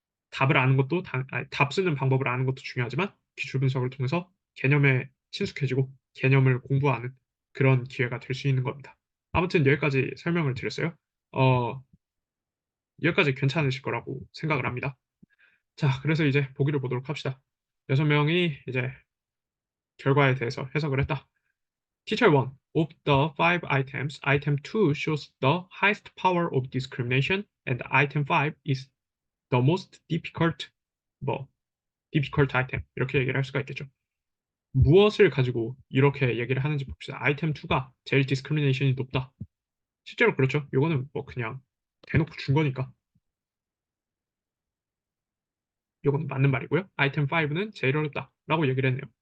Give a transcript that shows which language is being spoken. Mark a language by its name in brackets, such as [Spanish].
[Korean] 답을 아는 것도 답 쓰는 방법을 아는 것도 중요하지만 기술 분석을 통해서 개념에 친숙해지고 개념을 공부하는 그런 기회가 될 수 있는 겁니다. 아무튼 여기까지 설명을 드렸어요. 어, 여기까지 괜찮으실 거라고 생각을 합니다. 자, 그래서 이제 보기를 보도록 합시다. 6명이 이제 결과에 대해서 해석을 했다. [English] Teacher 1. Of the 5 items, item 2 shows the highest power of discrimination and item 5 is the most difficult item. [Korean] 이렇게 얘기를 할 수가 있겠죠. 무엇을 가지고 이렇게 얘기를 하는지 봅시다. 아이템 2가 제일 디스크리미네이션이 높다. 실제로 그렇죠. 이거는 뭐 그냥 대놓고 준 거니까. 이건 맞는 말이고요. 아이템 5는 제일 어렵다 라고 얘기를 했네요.